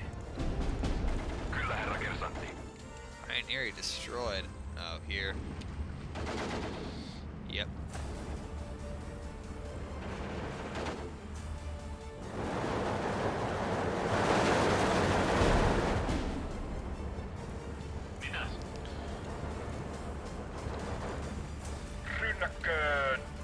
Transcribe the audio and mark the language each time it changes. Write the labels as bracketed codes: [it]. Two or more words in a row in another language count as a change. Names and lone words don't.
[fi] Kyllä, herra kersantti. [en] Pioneer destroyed. Oh, here. Yep. [fi] Mitäs? Rynnäkköön!